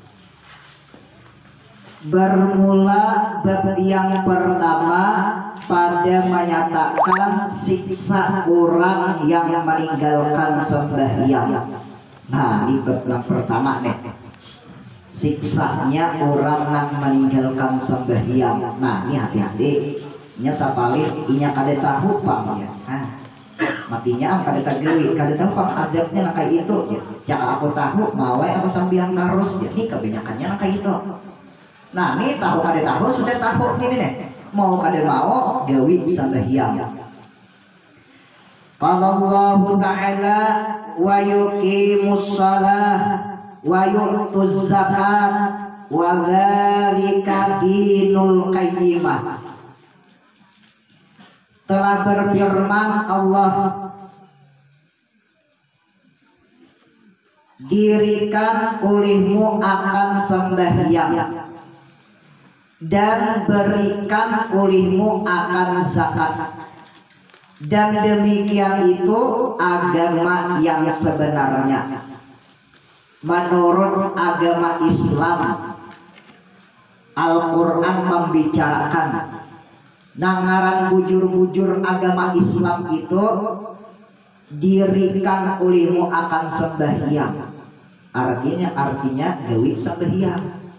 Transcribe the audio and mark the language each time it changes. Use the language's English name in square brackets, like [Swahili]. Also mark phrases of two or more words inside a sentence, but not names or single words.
[Malay] Bermula bab yang pertama pada menyatakan siksa orang yang meninggalkan sembahyang. [Indonesian] Nah ini bab yang pertama nih, siksanya orang yang meninggalkan sembahyang. [Banjar] Nah ini hati-hati, nya sapalik inya kada tahu pang ya. Nah, matinya am kada tahu pang adabnya nak kayak itu ya. [Indonesian] Jika aku tahu mau aku sembahyang terus ya. Ini kebanyakannya nak kayak itu. Nah ini tahu kada tahu sudah tahu ini nih. [Banjar] Mau kada mau gawi sembahyang. [Arabic] قال الله تعالى ويقيموا الصلاة ويؤتوا الزكاة وذلك دين القيمة. [Indonesian] Telah berfirman Allah, dirikan olehmu akan sembahyang dan berikan olehmu akan zakat, dan demikian itu agama yang sebenarnya menurut agama Islam. Al-Quran membicarakan nangaran bujur-bujur agama Islam itu dirikan olehmu akan sembahyang, artinya gawi sembahyang.